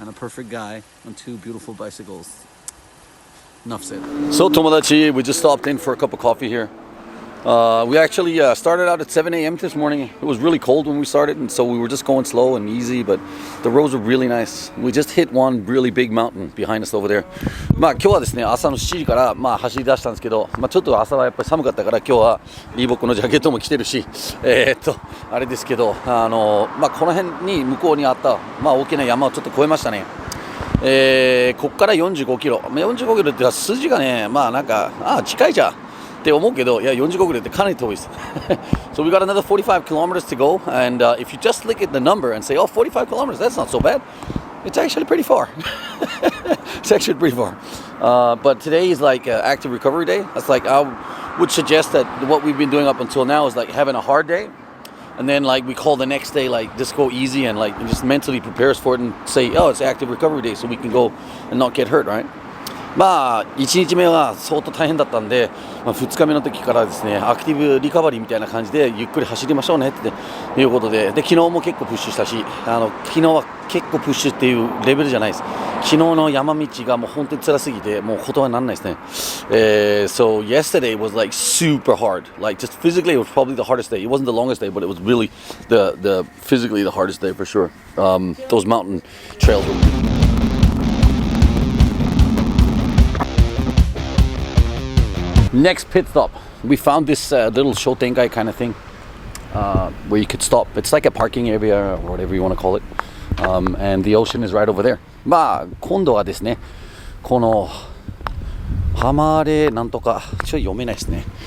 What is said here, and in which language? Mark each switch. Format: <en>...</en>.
<en>And a perfect guy on 2 beautiful bicycles. Enough said. So, Tomodachi, we just stopped in for a cup of coffee here. We actually started out at 7 a.m. this morning. It was really cold when we started, and so we were just going slow and easy, but the roads were really nice. We just hit one really big mountain behind us over there.</en> <ja>今日はですね、朝の7時から走り出したんですけど、ちょっと朝はやっぱり寒かったから今日はリーボックのジャケットも着てるし、あれですけど、この辺に向こうにあった、大きな山をちょっと越えましたね。ここから45キロ。45キロって数字がね、なんか、近いじゃん。って思うけど、いや45キロってかなり遠いです。</ja> <en>So we got another 45 kilometers to go, and if you just look at the number and say, oh, 45 kilometers, that's not so bad. It's actually pretty far. It's actually pretty far. But today is like active recovery day. That's like I would suggest that what we've been doing up until now is like having a hard day, and then like we call the next day like just go easy and like just mentally prepare us for it and say, oh, it's active recovery day, so we can go and not get hurt, right?</en> <ja>1日目は相当大変だったんで、2日目の時からですね、アクティブリカバリーみたいな感じでゆっくり走りましょうねっていうことで、昨日も結構プッシュしたし、昨日は結構プッシュっていうレベルじゃないです。昨日の山道がもう本当に辛すぎてもう言葉にならないですね。</ja> <en>So yesterday was like super hard. Like just physically it was probably the hardest day. It wasn't the longest day, but it was really the physically the hardest day for sure. Those mountain trails were Next pit stop, we found this little shotengai kind of thing where you could stop. It's like a parking area or whatever you want to call it. And the ocean is right over there.</en> <ja>今度はですね、この浜レなんとかちょっと読めないですね。</ja>